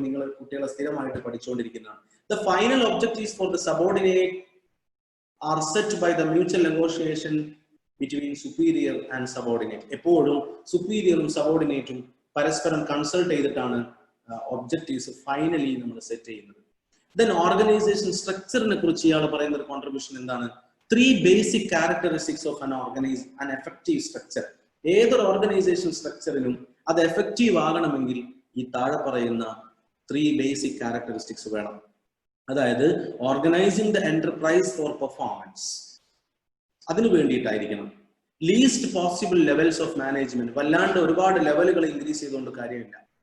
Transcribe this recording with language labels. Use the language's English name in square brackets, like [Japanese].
[Malayalam] നിങ്ങൾ കുട്ടികളെ സ്ഥിരമായിട്ട് പഠിച്ചുകൊണ്ടിരിക്കുന്നതാണ്. [English] The final objectives for the subordinate are set by the mutual negotiation between superior and subordinate. [Malayalam] എപ്പോഴും സുപ്പീരിയറും സബോർഡിനേറ്റും പരസ്പരം consult ചെയ്തിട്ടാണ് ഒബ്ജക്റ്റീവ്സ് ഫൈനലി നമ്മൾ സെറ്റ് ചെയ്യുന്നത്. [English] Then organization [Malayalam] സ്ട്രക്ചറിനെ കുറിച്ച് ഇയാൾ പറയുന്ന ഒരു കോൺട്രിബ്യൂഷൻ എന്താണ്? [English] 3 basic characteristics of an effective structure. [Malayalam] ഏതൊരു ഓർഗനൈസേഷൻ സ്ട്രക്ചറിനും അത് എഫക്റ്റീവ് ആകണമെങ്കിൽ ഈ താഴെ പറയുന്ന [English] 3 basic characteristics [Malayalam] വേണം. അതായത് [English] organising the enterprise for performance, [Malayalam] അതിനു വേണ്ടിയിട്ടായിരിക്കണം. [English] least possible levels of management, [Malayalam] വല്ലാണ്ട് ഒരുപാട് ലെവലുകൾ ഇൻക്രീസ് ചെയ്തുകൊണ്ട് കാര്യമില്ല.